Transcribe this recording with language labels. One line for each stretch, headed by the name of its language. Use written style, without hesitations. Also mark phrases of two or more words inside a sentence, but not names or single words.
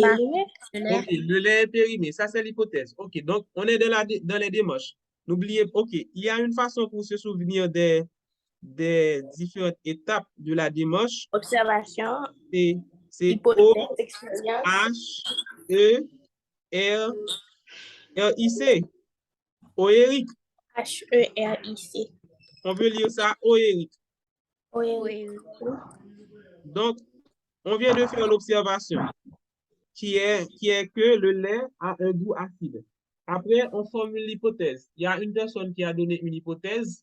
French: périmé. fille de lait. OK, le lait est périmé. Ça, c'est l'hypothèse. OK, donc on est dans les démarches. N'oubliez pas, OK, il y a une façon pour se souvenir des différentes étapes de la démarche. Observation. C'est Hypothèse. Expérience. O-H-E-R-I-C. Oéric. H-E-R-I-C. On peut lire ça, Oéric. Oui. Oui. Donc, on vient de faire l'observation qui est que le lait a un goût acide. Après, on formule l'hypothèse. Il y a une personne qui a donné une hypothèse.